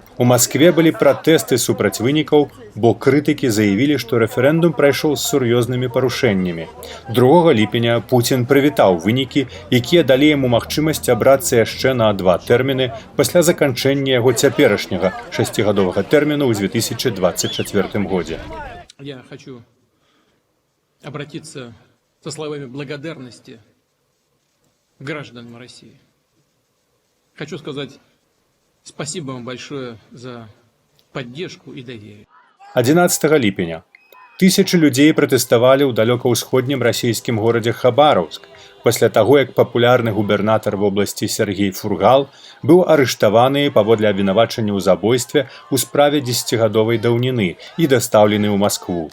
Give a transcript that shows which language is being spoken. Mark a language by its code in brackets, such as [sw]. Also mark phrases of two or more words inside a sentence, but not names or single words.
[be] У Маскве былі пратэсты супраць вынікаў, бо крытыкі заявілі, што рэферэндум прайшоў з сур'ёзнымі парушэннямі. 2 ліпеня Пуцін прывітаў вынікі, якія далі яму магчымасць абрацца яшчэ на 2 тэрміны пасля заканчэння яго цяперашняга 6гадовага тэрміну ў 2024 годзе. [ru] Я хочу обратиться со словами благодарности к гражданам России. Хочу сказать спасибо вам большое за поддержку и доверие. [be] 11 ліпеня. Тысячы людзей пратэставалі ў далёка-ўсходнім расійскім горадзе Хабараўск пасля таго, як папулярны губернатар вобласці Сергей Фургал быў арыштаваны паводле абвінавачання ў забойстве ў справе 10гадовай даўніны і дастаўлены ў Маскву.